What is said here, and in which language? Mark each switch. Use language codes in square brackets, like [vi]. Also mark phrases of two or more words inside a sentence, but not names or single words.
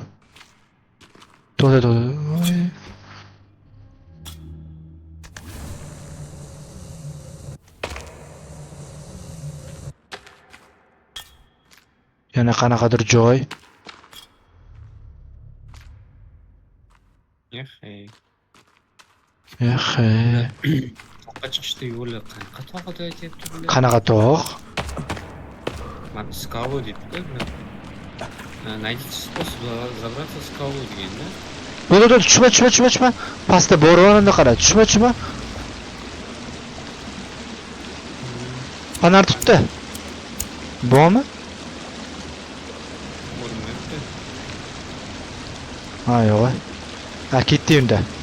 [uz] To'xta. Yana qanaqadir joy. Toqqa chiqishni yo'li qanaqa tog' deb aytyapti bular? Qanaqa tog'? Mana скалу debdi. [ru] Найдите способ забраться в скалу deganda. [uz] Dur, tushma. Pastda bo'ronda qara. Tushma. Fanar tutdi. Bormi? Ko'rinmayapti. Ha, yo'q. Ha, ketdi unda.